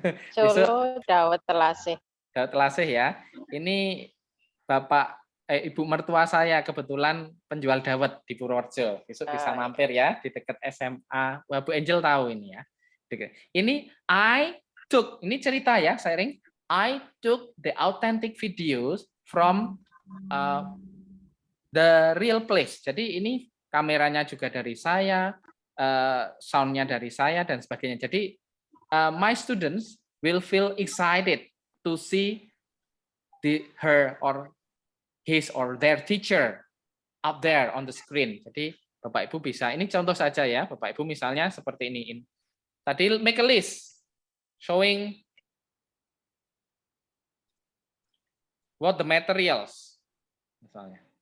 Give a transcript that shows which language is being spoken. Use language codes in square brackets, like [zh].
[id] Solo dawet telasih. Dawet telasih ya. Ini Ibu mertua saya kebetulan penjual dawet di Purworejo. Besok bisa mampir ya di dekat SMA. Wah, Bu Angel tahu ini ya. Ini ini cerita ya, sharing. [en] I took the authentic videos from the real place. [id] Jadi ini kameranya juga dari saya, soundnya dari saya dan sebagainya. [en] Jadi my students will feel excited to see her or his or their teacher up there on the screen. [id] Jadi Bapak Ibu bisa, ini contoh saja ya, Bapak Ibu misalnya seperti ini. [en] Tadi make a list showing what the materials misalnya.